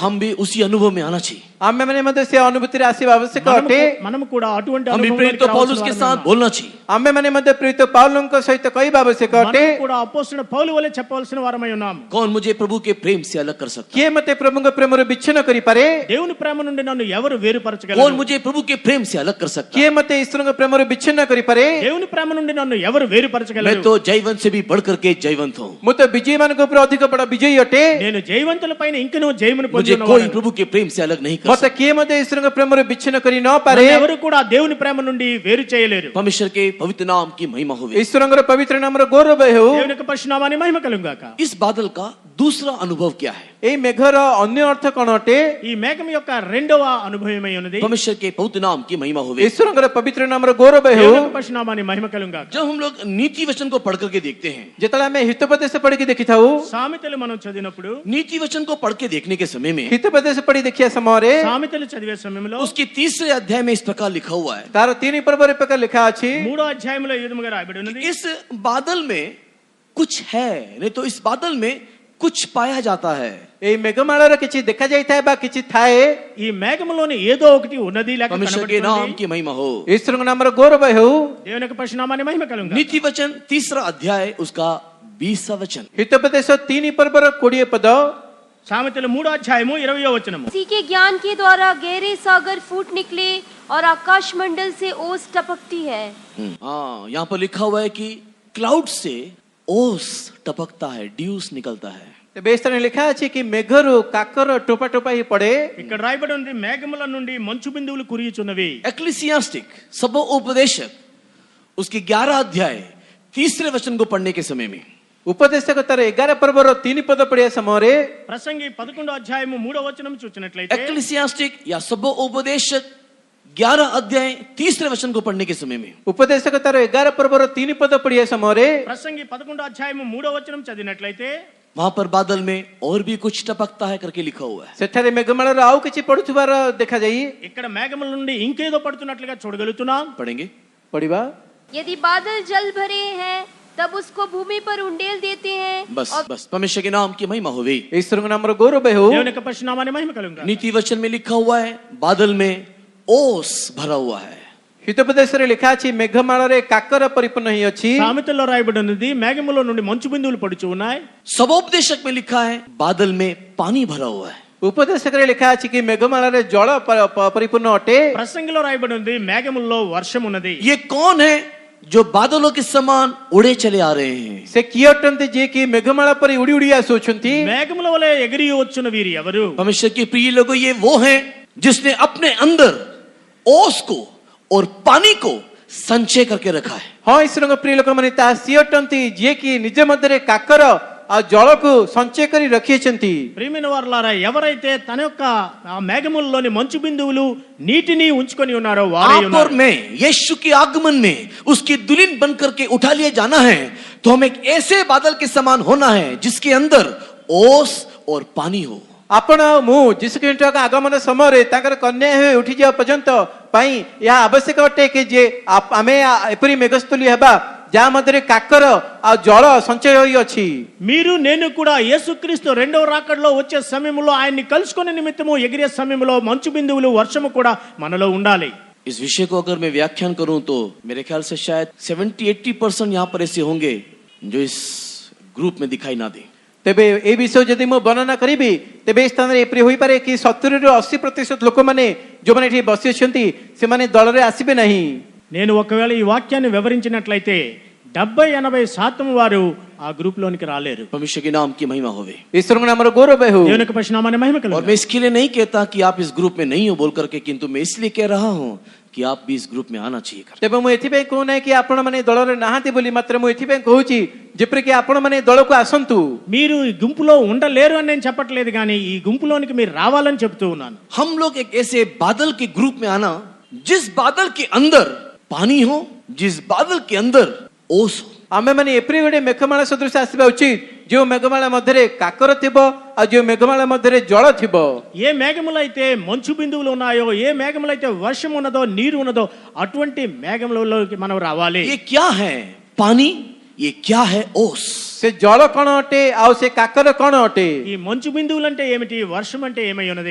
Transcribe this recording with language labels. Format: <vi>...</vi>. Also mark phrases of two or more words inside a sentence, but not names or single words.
<hi>हम भी उसी अनुभव में आना चाहिए।</hi> <or>ଆମେମାନେ ମଧ୍ୟ ସେ ଅନୁଭୂତିରେ ଆସିବା ଆବଶ୍ୟକ ଅଟେ।</or> <te>మనము కూడా అటువంటి</te> <hi>हम भी प्रेरित</hi> <te>అనుభవంలోకి</te> <hi>पौलुस के</hi> <te>రావాల్సిన</te> <hi>साथ</hi> <te>వారమే.</te> <hi>बोलना चाहिए।</hi> <or>ଆମେମାନେ ମଧ୍ୟ ପ୍ରେରିତ ପାଉଲଙ୍କ ସହିତ କହିବା ଆବଶ୍ୟକ ଅଟେ।</or> <te>మనము కూడా అపోస్తలుడైన పౌలు వలె చెప్పవలసిన వారమై ఉన్నాము.</te> <hi>कौन मुझे प्रभु के प्रेम से अलग कर सकता है?</hi> <or>କିଏ ମତେ ପ୍ରଭୁଙ୍କ ପ୍ରେମରୁ ବିଚ୍ଛିନ୍ନ କରିପାରେ?</or> <te>దేవుని ప్రేమ నుండి నన్ను ఎవరు</te> <hi>कौन</hi> <te>వేరుపరచగలరు?</te> <hi>मुझे प्रभु के प्रेम से अलग कर सकता है?</hi> <or>କିଏ ମତେ ଈଶ୍ୱରଙ୍କ ପ୍ରେମରୁ ବିଚ୍ଛିନ୍ନ କରିପାରେ?</or> <te>దేవుని ప్రేమ నుండి నన్ను ఎవరు</te> <hi>मैं</hi> <te>వేరుపరచగలరు?</te> <hi>तो जयवंत से भी बढ़ करके जयवंत हूँ।</hi> <or>ମୁଁ ତ ବିଜୟୀମାନଙ୍କ ଉପରେ ଅଧିକ ବଡ଼ ବିଜୟୀ ଅଟେ।</or> <te>నేను జయవంతుల పైన ఇంకనూ జయమును పొంది</te> <hi>मुझे कोई</hi> <te>ఉన్నవాడను.</te> <hi>प्रभु के प्रेम से अलग नहीं कर</hi> <or>ମତେ କିଏ ମଧ୍ୟ ଈଶ୍ୱରଙ୍କ ପ୍ରେମରୁ ବିଚ୍ଛିନ୍ନ କରି ନ ପାରେ।</or> <te>నన్ను ఎవరు కూడా దేవుని ప్రేమ నుండి వేరు చేయలేరు.</te> <hi>सकता। परमेश्वर के पवित्र नाम की महिमा हो।</hi> <or>ଈଶ୍ୱରଙ୍କର ପବିତ୍ର ନାମର ଗୌରବ ହେଉ।</or> <te>దేవుని యొక్క పరిశుద్ధనామాన్ని మహిమ కలుగుగాక.</te> <hi>इस बादल का दूसरा अनुभव क्या है?</hi> <or>ଏଇ ମେଘର ଅନ୍ୟ ଅର୍ଥ କଣ ଅଟେ?</or> <te>ఈ మేఘం యొక్క రెండవ అనుభవమై ఉన్నది.</te> <hi>परमेश्वर के पवित्र नाम की महिमा हो।</hi> <or>ଈଶ୍ୱରଙ୍କର ପବିତ୍ର ନାମର ଗୌରବ ହେଉ।</or> <te>దేవుని యొక్క పరిశుద్ధనామాన్ని మహిమ కలుగుగాక.</te> <hi>जब हम लोग नीति वचन को पढ़ करके देखते हैं,</hi> <or>ଯେତେବେଳେ ଆମେ ହିତୋପଦେଶ ପଢିକି ଦେଖିଥାଉ,</or> <te>సామెతలు మనం చదివినప్పుడు</te> <hi>नीति वचन को पढ़ के देखने के समय में</hi> <or>ହିତୋପଦେଶ ପଢି ଦେଖିବା ସମୟରେ</or> <te>సామెతలు చదివే సమయంలో</te> <hi>उसके तीसरे अध्याय में इस प्रकार लिखा हुआ है।</hi> <or>ତାର 3 ପର୍ବରେ ପ୍ରକାର ଲେଖା ଅଛି।</or> <te>3వ అధ్యాయంలో ఈ విధముగా రాయబడి ఉన్నది.</te> <hi>इस बादल में कुछ है, नहीं तो इस बादल में कुछ पाया जाता है।</hi> <or>ଏଇ ମେଘମାଳାର କିଛି ଦେଖା ଯାଇଥାଏ ବା କିଛି ଥାଏ।</or> <te>ఈ మేఘములోని ఏదో ఒకటి ఉన్నది లేక</te> <hi>परमेश्वर के नाम</hi> <te>కనబడుతుంది.</te> <hi>की महिमा हो।</hi> <or>ଈଶ୍ୱରଙ୍କ ନାମର ଗୌରବ ହେଉ।</or> <te>దేవుని యొక్క పరిశుద్ధనామాన్ని మహిమ కలుగుగాక.</te> <hi>नीति वचन तीसरा अध्याय उसका 20वां वचन।</hi> <or>ହିତୋପଦେଶ 3 ପର୍ବର 20 ପଦ।</or> <te>సామెతలు 3వ అధ్యాయము 20వ వచనము.</te> <hi>उसी के ज्ञान के द्वारा गहरे सागर फूट निकले और आकाश मंडल से ओस टपकती है। हाँ, यहाँ पर लिखा हुआ है कि क्लाउड से ओस टपकता है, ड्यूस निकलता है।</hi> <or>ତେବେ ଏ ସ୍ଥାନରେ ଲେଖା ଅଛି କି ମେଘରୁ କାକର ଟୋପା ଟୋପା ହେଇ ପଡେ।</or> <te>ఇక్కడ రాయబడి ఉంది మేఘముల నుండి మంచు బిందువులు కురియుచున్నవి.</te> <hi>एक्लिसियास्टिक सबो उपदेशक उसके 11 अध्याय तीसरे वचन को पढ़ने के समय में</hi> <or>ଉପଦେଶକ ତାର 11 ପର୍ବର 3 ପଦ ପଢିବା ସମୟରେ</or> <te>ప్రసంగి 11వ అధ్యాయము 3వ వచనం చూచినట్లయితే</te> <hi>एक्लिसियास्टिक या सबो उपदेशक 11 अध्याय तीसरे वचन को पढ़ने के समय में</hi> <or>ଉପଦେଶକ ତାର 11 ପର୍ବର 3 ପଦ ପଢିବା ସମୟରେ</or> <te>ప్రసంగి 11వ అధ్యాయము 3వ వచనం చదివినట్లయితే</te> <hi>वहां पर बादल में और भी कुछ टपकता है करके लिखा हुआ है।</hi> <or>ସେଠାରେ ମେଘମାଳାର ଆଉ କିଛି ପଡୁଥିବାର ଦେଖାଯାଇ।</or> <te>ఇక్కడ మేఘముల నుండి ఇంకేదో పడుతున్నట్లుగా చూడగలుగుతున్నాం.</te> <hi>पढ़ेंगे।</hi> <or>ପଢିବା।</or> <hi>यदि बादल जल भरे हैं तब उसको भूमि पर उंडेल देते हैं बस और बस परमेश्वर के नाम की महिमा हो गई।</hi> <or>ଈଶ୍ୱରଙ୍କ ନାମର ଗୌରବ ହେଉ।</or> <te>దేవుని యొక్క పరిశుద్ధనామాన్ని మహిమ కలుగుగాక.</te> <hi>नीति वचन में लिखा हुआ है बादल में ओस भरा हुआ है।</hi> <or>ହିତୋପଦେଶରେ ଲେଖା ଅଛି ମେଘମାଳାରେ କାକର ପରିପୂର୍ଣ୍ଣ ହେଇ ଅଛି।</or> <te>సామెతల్లో రాయబడి ఉన్నది మేఘముల నుండి మంచు బిందువులు పడుచు ఉన్నాయి.</te> <hi>सबोपदेशक में लिखा है बादल में पानी भरा हुआ है।</hi> <or>ଉପଦେଶକରେ ଲେଖା ଅଛି କି ମେଘମାଳାରେ ଜଳ ପରିପୂର୍ଣ୍ଣ ଅଟେ।</or> <te>ప్రసంగిలో రాయబడి ఉంది మేఘముల్లో వర్షం ఉన్నది.</te> <hi>ये कौन है जो बादलों के समान उड़े चले आ रहे हैं?</hi> <or>ସେ କିଏ ଅଟନ୍ତି ଯିଏ କି ମେଘମାଳା ପରି ଉଡି ଉଡି ଆସୁଅଛନ୍ତି?</or> <te>మేఘముల వలె ఎగిరి వచ్చున్న వీరు ఎవరు?</te> <hi>परमेश्वर के प्रिय लोगों, ये वो हैं जिसने अपने अंदर ओस को और पानी को संचय करके रखा है।</hi> <or>ହଁ ଈଶ୍ୱରଙ୍କ ପ୍ରିୟ ଲୋକମାନେ ତାହା ସିଏ ଅଟନ୍ତି ଯିଏ କି ନିଜ ମଧ୍ୟରେ କାକର ଆଉ ଜଳକୁ ସଞ୍ଚୟ କରି ରଖିଛନ୍ତି।</or> <te>ప్రియమైన వారలారా, ఎవరైతే తన యొక్క ఆ మేఘములలోని మంచు బిందువులు నీటిని ఉంచుకొని ఉన్నారో వారే</te> <hi>आप और</hi> <te>ఉన్నారు.</te> <hi>मैं यीशु के आगमन में उसकी दुल्हन बन करके उठा लिए जाना है, तो हमें एक ऐसे बादल के समान होना है जिसके अंदर ओस और पानी हो।</hi> <or>ଆପଣ ଆଉ ମୁଁ ଯୀଶୁଖ୍ରୀଷ୍ଟଙ୍କ ଆଗମନ ସମୟରେ ତାଙ୍କର କନ୍ୟା ହୋଇ ଉଠିଯିବା ପର୍ଯ୍ୟନ୍ତ ପାଇଁ ଏହା ଆବଶ୍ୟକ ଅଟେ କି ଯେ ଆମେ ଏପରି ମେଘସ୍ଥଳୀ ହେବା ଯାହା ମଧ୍ୟରେ କାକର ଆଉ ଜଳ ସଞ୍ଚୟ ହୋଇ ଅଛି।</or> <te>మీరు నేను కూడా యేసుక్రీస్తు రెండవ రాకడలో వచ్చే సమయంలో ఆయన్ని కలుసుకునే నిమిత్తము ఎగిరే సమయంలో మంచు బిందువులు వర్షము కూడా మనలో ఉండాలి.</te> <hi>इस विषय को अगर मैं व्याख्यान करूं तो मेरे ख्याल से शायद 70-80% यहाँ पर ऐसे होंगे जो इस ग्रुप में दिखाई ना दे।</hi> <or>ତେବେ ଏ ବିଷୟ ଯଦି ମୁଁ ବର୍ଣ୍ଣନା କରିବି ତେବେ ଏ ସ୍ଥାନରେ ଏପରି ହୋଇପାରେ କି 70ରୁ 80% ଲୋକମାନେ ଯୋଉମାନେ ଏଠି ବସି ଅଛନ୍ତି ସେମାନେ ଦଳରେ ଆସିବେ ନାହିଁ।</or> <te>నేను ఒకవేళ ఈ వాక్యాన్ని వివరించినట్లయితే 70-80% వారు ఆ గ్రూప్ లోనికి రాలేరు.</te> <hi>परमेश्वर के नाम की महिमा होवे।</hi> <or>ଈଶ୍ୱରଙ୍କ ନାମର ଗୌରବ ହେଉ।</or> <te>దేవుని యొక్క పరిశుద్ధనామాన్ని మహిమ</te> <hi>और</hi> <te>కలుగుగాక.</te> <hi>मैं इसके लिए नहीं कहता कि आप इस ग्रुप में नहीं हो बोल करके, किंतु मैं इसलिए कह रहा हूं कि आप भी इस ग्रुप में आना चाहिए कर।</hi> <or>ତେବେ ମୁଁ ଏଥିପାଇଁ କହୁନାହିଁ କି ଆପଣ ମାନେ ଦଳରେ ନାହାନ୍ତି ବୋଲି, ମାତ୍ର ମୁଁ ଏଥିପାଇଁ କହୁଛି ଯେପରିକି ଆପଣ ମାନେ ଦଳକୁ ଆସନ୍ତୁ।</or> <te>మీరు ఈ గుంపులో ఉండలేరు అని నేను చెప్పట్లేదు, కానీ ఈ గుంపులోనికి మీరు రావాలని చెప్తూ ఉన్నాను.</te> <hi>हम लोग एक ऐसे बादल के ग्रुप में आना जिस बादल के अंदर पानी हो, जिस बादल के अंदर ओस हो।</hi> <or>ଆମେ ମାନେ ଏପରି ଗୋଟେ ମେଘମାଳା ସଦୃଶ ଆସିବା ଉଚିତ ଯେଉଁ ମେଘମାଳା ମଧ୍ୟରେ କାକର ଥିବ ଆଉ ଯେଉଁ ମେଘମାଳା ମଧ୍ୟରେ ଜଳ ଥିବ।</or> <te>ఏ మేఘములైతే మంచు బిందువులు ఉన్నాయో, ఏ మేఘములైతే వర్షం ఉన్నదో, నీరు ఉన్నదో, అటువంటి మేఘములలోకి మనం రావాలి.</te> <hi>ये क्या है पानी, ये क्या है ओस।</hi> <or>ସେ ଜଳ କଣ ଅଟେ ଆଉ ସେ କାକର କଣ ଅଟେ?</or> <te>ఈ మంచు బిందువులు అంటే ఏమిటి, వర్షం అంటే ఏమై ఉన్నది?</te>